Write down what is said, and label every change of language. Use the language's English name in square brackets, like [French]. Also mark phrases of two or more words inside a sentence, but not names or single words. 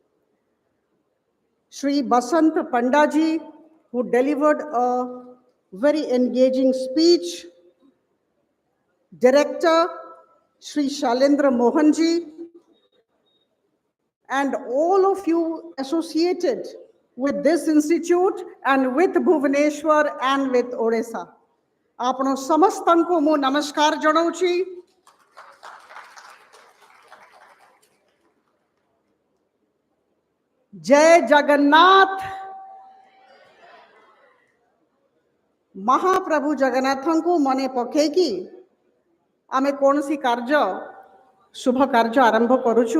[English] Shri Basant Pandaji, who delivered a very engaging speech, Director Shri Shailendra Mohanji, and all of you associated with this institute and with Bhubaneswar and with Odisha. [Odia] ଆପଣ ସମସ୍ତଙ୍କୁ ମୁଁ ନମସ୍କାର ଜଣାଉଛି। ଜୟ ଜଗନ୍ନାଥ। ମହାପ୍ରଭୁ ଜଗନ୍ନାଥଙ୍କୁ ମନେ ପକାଇ ଆମେ କୌଣସି କାର୍ଯ୍ୟ ଶୁଭ କାର୍ଯ୍ୟ ଆରମ୍ଭ କରୁଛୁ।